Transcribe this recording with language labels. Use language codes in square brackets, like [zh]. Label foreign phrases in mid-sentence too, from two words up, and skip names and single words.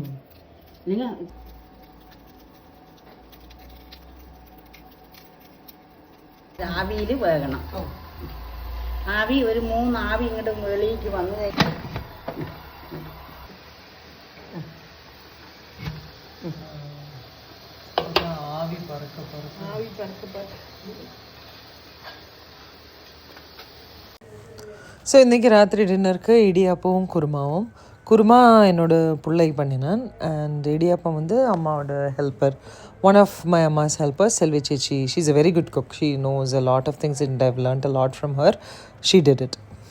[ml] ഇല്ലെങ്കിൽ ആവിയിൽ വേകണം. ആവി ഒരു 3 ആവി ഇങ്ങോട്ട് വെളിയിലേക്ക് വന്നു കഴിഞ്ഞാൽ [ta] ஸோ இன்றைக்கி ராத்திரி டின்னருக்கு இடியாப்பவும் குருமாவும். குருமா என்னோட பிள்ளை பண்ணினான். அண்ட் இடியாப்பம் வந்து அம்மாவோட ஹெல்ப்பர், [en] one of my Amma's helper, [ta] செல்வி சேச்சி. [en] she is a very good cook. she knows a lot of things and I've learnt a lot from her. she did it.